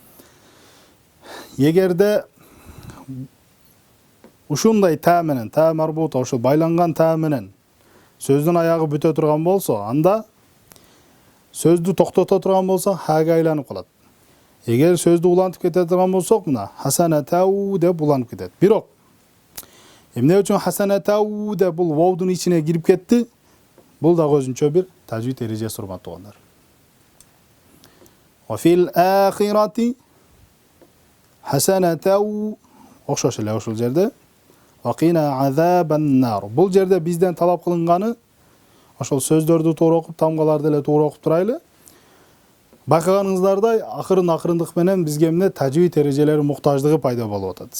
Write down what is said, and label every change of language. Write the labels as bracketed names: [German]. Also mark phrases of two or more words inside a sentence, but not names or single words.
[Kyrgyz] Эгерде ушундай та менен, та марбута ошол байланган та менен сөздүн аягы бүтө турган болсо, анда сөздү токтото турган болсо хага айланып калат. Эгер сөздү улантып кете турган болсок, мына хасанатау деп уланып кетет. Бирок эмне үчүн хасанатау деп бул воудун ичине кирип кетти? Бул да өзүнчө бир тажвид эрежеси урматтуу туугандар. [Arabic] وفي الآخرة حسنة [Kyrgyz] окшош эле ошол жерде [Arabic] وقنا عذاب النار. [Kyrgyz] Бул жерде бизден талап кылынганы ошол сөздөрдү туура окуп, тамгаларды эле туура окуп турайлы. Байкаганыңыздардай акырындык менен бизге эмне тажвид эрежелери муктаждыгы пайда болуп атат.